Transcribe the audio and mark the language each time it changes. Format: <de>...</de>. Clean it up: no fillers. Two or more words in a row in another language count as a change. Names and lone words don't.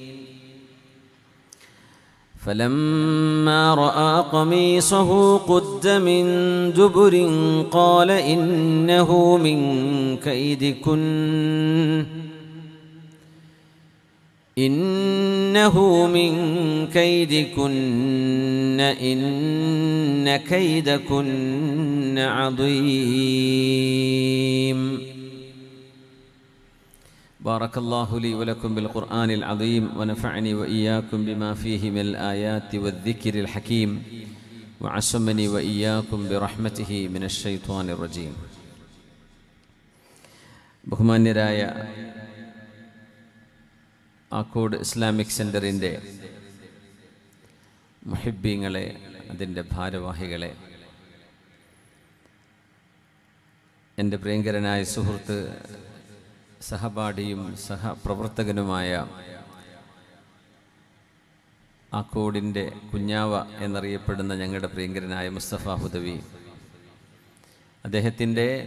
<ar>فلما رأى قميصه قد من دبر قال إنه من كيدكن إنه من كيدكن إن كيدكن عظيم. بارك الله لي ولكم بالقرآن العظيم ونفعني وإياكم بما فيه من الآيات والذكر الحكيم وعصمني وإياكم برحمته من الشيطان الرجيم.</ar> <ml>ബഹുമാന്യരായ ആക്കോട് ഇസ്ലാമിക് സെൻ്ററിൻ്റെ മുഹിബ്ബീങ്ങളെ, അതിൻ്റെ ഭാരവാഹികളെ, എൻ്റെ പ്രിയങ്കരനായ സുഹൃത്ത്, സഹപാഠിയും സഹപ്രവർത്തകനുമായ ആക്കോടിൻ്റെ കുഞ്ഞാവ എന്നറിയപ്പെടുന്ന ഞങ്ങളുടെ പ്രിയങ്കരനായ മുസ്തഫ ഹുദവി, അദ്ദേഹത്തിൻ്റെ</ml>